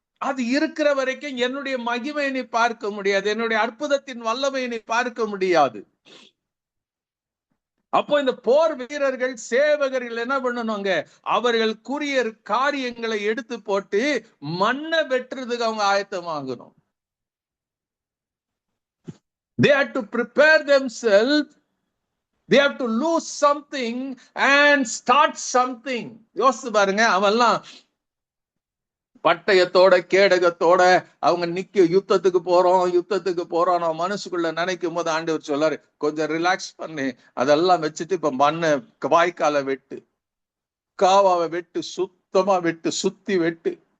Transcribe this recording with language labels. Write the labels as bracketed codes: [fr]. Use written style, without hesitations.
[ta] அது இருக்கிற வரைக்கும் என்னுடைய மகிமையை நீ பார்க்க முடியாது, என்னுடைய அற்புதத்தின் வல்லமையை நீ பார்க்க முடியாது. அப்போ இந்த போர் வீரர்கள், சேவகர்கள் என்ன பண்ணணுங்க? அவர்கள் கூறிய காரியங்களை எடுத்து போட்டு மண்ணை வெட்டுறதுக்கு அவங்க ஆயத்தமாகணும். [en] They have to prepare themselves. They have to lose something and start something. [ta] யோசிச்சு பாருங்க, அவெல்லாம் பட்டயத்தோட கேடகத்தோட அவங்க யுத்தத்துக்கு போறோம் நான் மனசுக்குள்ள நினைக்கும் போது ஆண்டவர் சொல்லாரு, கொஞ்சம் ரிலாக்ஸ் பண்ணு, அதெல்லாம் வச்சுட்டு இப்ப மண்ணை வாய்க்கால வெட்டு. பக்காவா வெட்டு, சுத்தமா வெட்டு, சுத்தி வெட்டு.